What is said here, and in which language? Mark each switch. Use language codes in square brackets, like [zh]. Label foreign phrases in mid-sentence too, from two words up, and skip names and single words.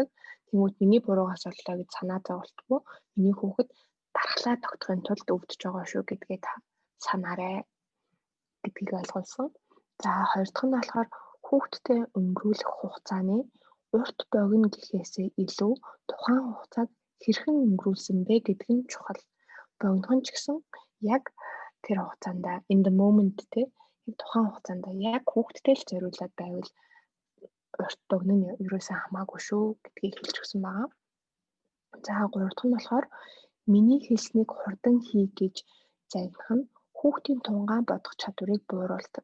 [mn] Тэнгүүд миний буруугаас боллоо гэж санаа зовлтгүй. Миний хүүхэд дархлаа тогтохын тулд өвдөж байгаа шүү гэдгээ та санаарай гэдгийг ойлгуулсан. За хоёр дахь нь болохоор Хүүхдтэй өнгөрүүлэх хугацааны урт богино гэхээсээ илүү тухайн хугацааг хэрхэн өнгөрүүлсэн бэ гэдэг нь чухал. Богинохон ч гэсэн яг тэр хугацаанд [en] in the moment [mn] те яг тухайн хугацаанд яг хүүхдтэй л зориулаад байвал урт богино нь ерөөсөө хамаагүй шүү гэдгийг хэлж өгсөн байгаа. За 3 дахь нь болохоор миний хэлснийг хурдан хий гэж загнах нь хүүхдийн тунгаан бодох чадварыг бууруулдаг.